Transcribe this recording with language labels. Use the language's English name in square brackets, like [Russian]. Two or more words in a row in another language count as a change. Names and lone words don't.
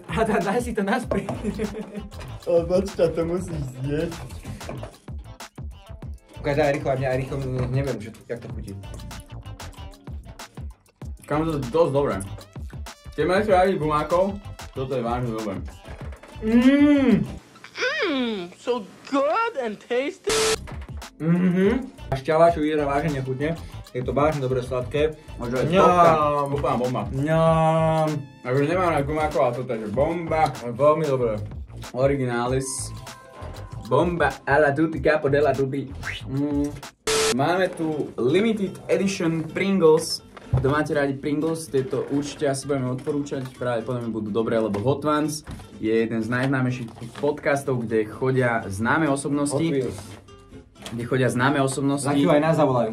[Slovak] Adam, daj si to naspäť. Ale počkaj, to musíš zjesť. Ukáž aj rýchlo, aj rýchlo, neviem, jak to chutí. Kámo, to je dosť dobré. Keď máte rádi gumákov, toto je vážne dobré. [English] So good and tasty. [Slovak] A šťaváču vyzerá vážne nechutne. Je to vážne dobre sladké. Možno je topka, úplná bomba. Ňam. Takže nemám rád gumákov, ale toto je bomba. Veľmi dobré. Originalis. [Italian] Bomba alla tutti, capo della tutti. [Slovak] Máme tu [English] limited edition [Slovak] Pringles. Kto máte rádi Pringles, tieto určite asi budeme odporúčať, práve potom budú dobré, lebo Hot Ones je jeden z najznámejších podcastov, kde chodia známe osobnosti. Za chvíľu aj nás zavolajú.